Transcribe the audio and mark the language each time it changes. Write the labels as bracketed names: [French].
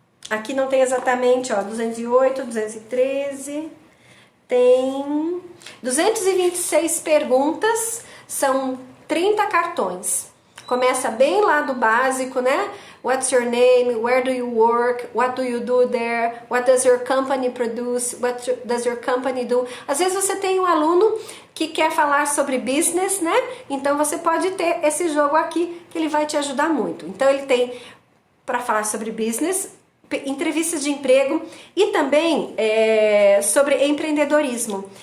[Portuguese] Aqui não tem exatamente, 208, 213... Tem 226 perguntas, são 30 cartões. Começa bem lá do básico, né? [English] What's your name? Where do you work? What do you do there? What does your company produce? What does your company do? [Portuguese] Às vezes você tem um aluno que quer falar sobre business, né? Então você pode ter esse jogo aqui que ele vai te ajudar muito. Então ele tem para falar sobre business, entrevistas de emprego e também sobre empreendedorismo.